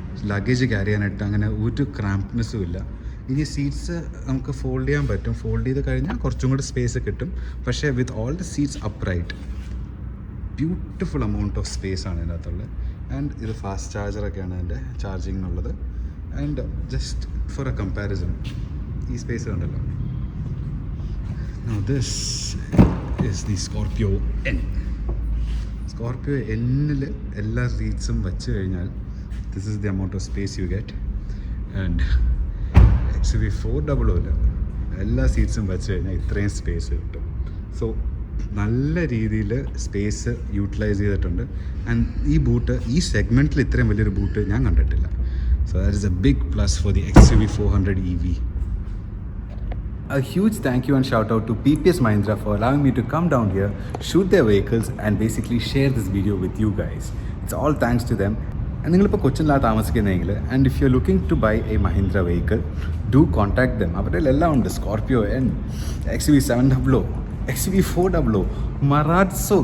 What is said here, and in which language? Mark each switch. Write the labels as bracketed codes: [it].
[ml] Luggage carry ചെയ്യാനായിട്ട് അങ്ങനെ ഒരു ക്രാംപ്നെസ്സും ഇല്ല. ഇനി സീറ്റ്സ് നമുക്ക് ഫോൾഡ് ചെയ്യാൻ പറ്റും, ഫോൾഡ് ചെയ്ത് കഴിഞ്ഞാൽ കുറച്ചും കൂടി സ്പേസ് കിട്ടും. പക്ഷേ [en] with all the seats upright, beautiful amount of space [ml] ആണ് ഇതിനകത്തുള്ളത്. ആൻഡ് ഇത് ഫാസ്റ്റ് ചാർജറൊക്കെയാണ് ഇതിൻ്റെ ചാർജിങ്ങിനുള്ളത്. [en] and just for a comparison, [ml] ഈ സ്പേസ് കണ്ടല്ലോ. [en] Now this is the Scorpio N. Scorpio N-ൽ [ml] എല്ലാ സീറ്റ്സും വെച്ച് കഴിഞ്ഞാൽ [en] this is the amount of space you get. [ml] And XUV 400 എല്ലാ സീറ്റ്സും വെച്ച് കഴിഞ്ഞാൽ ഇത്രയും സ്പേസ് കിട്ടും. സോ നല്ല രീതിയിൽ സ്പേസ് യൂട്ടിലൈസ് ചെയ്തിട്ടുണ്ട്. ആൻഡ് ഈ ബൂട്ട്, ഈ സെഗ്മെൻറ്റിൽ ഇത്രയും വലിയൊരു ബൂട്ട് ഞാൻ കണ്ടിട്ടില്ല. [en] So that is a big plus for the XUV 400 EV. A huge thank you and shout out to PPS Mahindra for allowing me to come down here, shoot their vehicles and basically share this video with you guys. It's all thanks to them. And [ml] നിങ്ങളിപ്പോൾ കൊച്ചിനിലാണ് താമസിക്കുന്നതെങ്കിൽ [en] And if you are looking to buy a Mahindra vehicle, do contact them. [ml] അവരുടെ എല്ലാം ഉണ്ട്. Scorpio N, XUV 700, XUV 400, Marazzo.